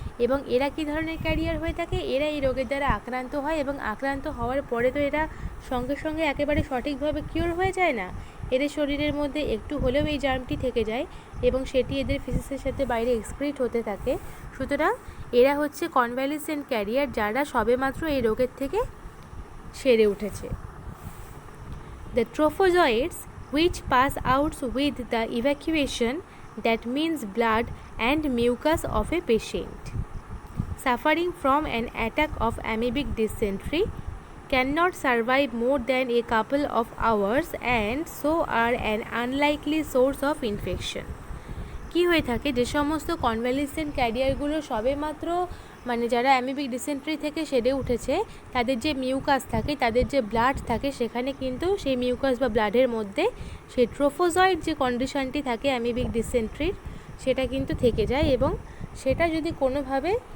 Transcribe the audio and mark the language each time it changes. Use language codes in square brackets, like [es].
[bn] এবং এরা কী ধরনের ক্যারিয়ার হয়ে থাকে? এরা এই রোগের দ্বারা আক্রান্ত হয় এবং আক্রান্ত হওয়ার পরে তো এরা সঙ্গে সঙ্গে একেবারে সঠিকভাবে কিওর হয়ে যায় না। এদের শরীরের মধ্যে একটু হলেও এই জার্মটি থেকে যায় এবং সেটি এদের ফিসিসের সাথে বাইরে এক্সক্রিট হতে থাকে। সুতরাং এরা হচ্ছে কনভ্যালেন্সেন্ট ক্যারিয়ার, যারা সবেমাত্র এই রোগের থেকে সেরে উঠেছে। [en] The trophozoites which pass out with the evacuation, that means blood and mucus of a patient suffering from an attack of amoebic dysentery, cannot survive more than a couple of hours and so are an unlikely source of infection। [bn] কি হয়ে থাকে, যে সমস্ত কনভ্যালেন্সেন্ট ক্যারিয়ারগুলো সবেমাত্র মানে যারা amoebic dysentery থেকে সেরে উঠেছে, তাদের যে মিউকাস থাকে, তাদের যে ব্লাড থাকে, সেখানে কিন্তু সেই মিউকাস বা ব্লাডের মধ্যে সেই ট্রোফোজয়েড যে কন্ডিশনটি থাকে অ্যামিবিক ডিসেন্ট্রির, সেটা কিন্তু থেকে যায় এবং সেটা যদি কোনোভাবে